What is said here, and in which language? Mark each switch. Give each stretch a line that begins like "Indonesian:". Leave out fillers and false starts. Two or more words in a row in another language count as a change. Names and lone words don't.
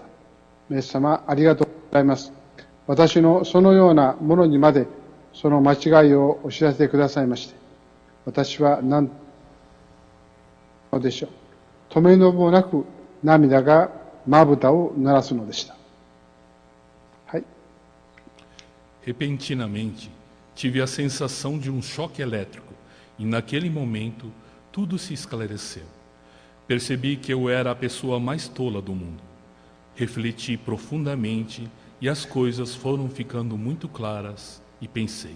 Japanese: イエス様、ありがとうございます。私のそのようなものにまでその間違いをお知らせてくださいまして、私は何でしょう。止めどもなく涙がまぶたを濡らすのでした。はい。
Portuguese: Repentinamente, tive a sensação de um choque elétrico e naquele momento tudo se esclareceu. Percebi que eu era a pessoa mais tola do mundo. Refleti profundamente e as coisas foram ficando muito claras e pensei.